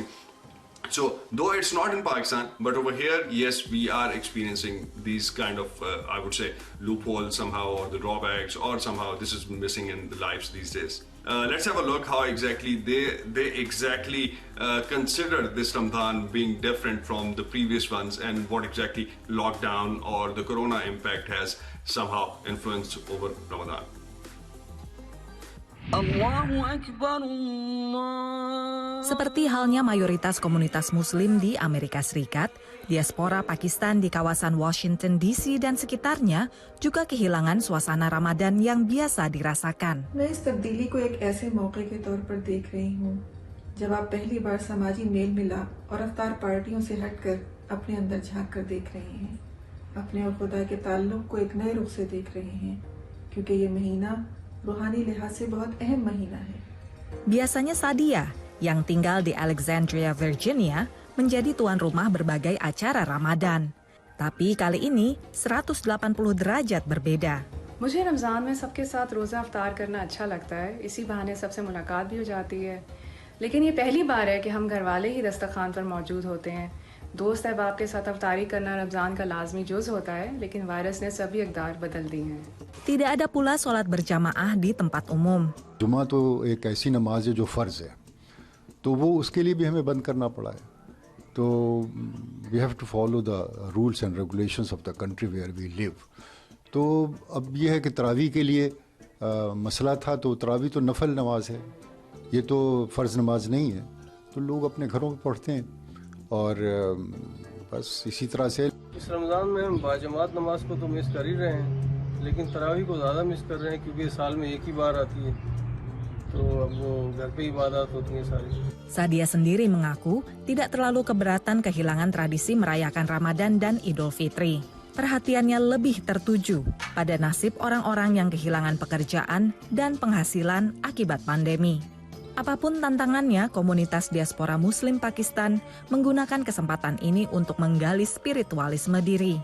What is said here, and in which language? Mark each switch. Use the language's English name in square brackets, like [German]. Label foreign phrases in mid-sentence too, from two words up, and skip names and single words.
[English] So though it's not in Pakistan, but over here, yes, we are experiencing these kind of, I would say, loopholes somehow, or the drawbacks, or somehow this is missing in the lives these days. Let's have a look how exactly they exactly consider this Ramadan being different from the previous ones, and what exactly lockdown or the corona impact has somehow influenced over Ramadan. [Indonesian] Seperti halnya mayoritas komunitas Muslim di Amerika Serikat, diaspora Pakistan di kawasan Washington DC dan sekitarnya juga kehilangan suasana Ramadan yang biasa dirasakan. [Urdu] میں اس تبدیلی کو ایک ایسے موقعے کے طور پر دیکھ رہی ہوں جب آپ پہلی بار سماجی میل ملاپ اور افطار پارٹیوں سے ہٹ کر اپنے اندر جھانک کر دیکھ رہے ہیں، اپنے اور خدا کے تعلق کو ایک نئے رخ سے دیکھ رہے ہیں، کیونکہ یہ مہینہ روحانی لحاظ سے بہت اہم مہینہ ہے. [Indonesian] Biasanya Sadia yang tinggal di Alexandria, Virginia, menjadi tuan rumah berbagai acara Ramadan. Tapi kali ini 180 derajat berbeda. [Urdu] مجھے رمضان میں سب کے ساتھ روزہ افطار کرنا اچھا لگتا ہے. اسی بہانے سب سے ملاقات بھی ہو جاتی ہے۔ لیکن یہ پہلی بار ہے کہ ہم گھر والے ہی دسترخوان پر موجود ہوتے ہیں. دوست احباب کے ساتھ افطاری کرنا رمضان کا لازمی جز ہوتا ہے، لیکن وائرس نے سبھی اقدار بدل دی ہیں. [Indonesian] Tidak ada pula sholat berjamaah di tempat umum. [Urdu] جمعہ تو ایک ایسی نماز ہے جو فرض ہے، تو وہ اس کے لیے بھی ہمیں بند کرنا پڑا ہے. [English] تو we have to follow the rules and regulations of the country where we live. [Urdu] تو اب یہ ہے کہ تراویح کے لیے مسئلہ تھا، تو تراویح تو نفل نماز ہے، یہ تو فرض نماز نہیں ہے، تو لوگ اپنے گھروں میں پڑھتے ہیں اور بس اسی طرح سے. اس رمضان میں ہم باجماعت نماز کو تو مس کر ہی رہے ہیں، لیکن تراویح کو زیادہ مس کر رہے ہیں کیونکہ سال میں ایک ہی بار آتی ہے، تو اب وہ گھر پہ عبادت ہوتی ہے ساری. [Indonesian] Sadia sendiri mengaku tidak terlalu keberatan kehilangan tradisi merayakan Ramadan dan Idul Fitri. Perhatiannya lebih tertuju pada nasib orang-orang yang kehilangan pekerjaan dan penghasilan akibat pandemi. Apapun tantangannya, komunitas diaspora Muslim Pakistan menggunakan kesempatan ini untuk menggali spiritualisme diri.